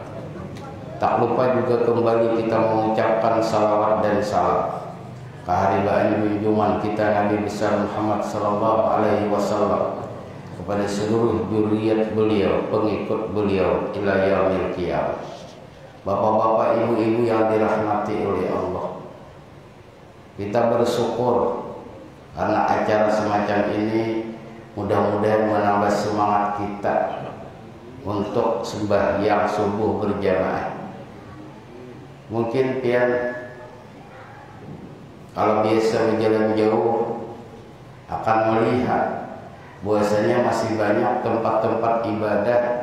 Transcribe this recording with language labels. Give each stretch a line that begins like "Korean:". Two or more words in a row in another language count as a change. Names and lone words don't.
Indonesian: Tak lupa juga kembali kita mengucapkan salawat dan salam keharibaan junjungan kita Nabi besar Muhammad
Arabic: صلى الله عليه وسلم
Indonesian: kepada seluruh dzurriyyat beliau, pengikut beliau
Arabic: إلى يوم القيامة.
Indonesian: Bapak-bapak, ibu-ibu yang dirahmati oleh Allah, kita bersyukur karena acara semacam ini mudah-mudahan menambah semangat kita untuk sembahyang subuh berjamaah. Mungkin pian kalau biasa berjalan jauh akan melihat bahwasanya masih banyak tempat-tempat ibadah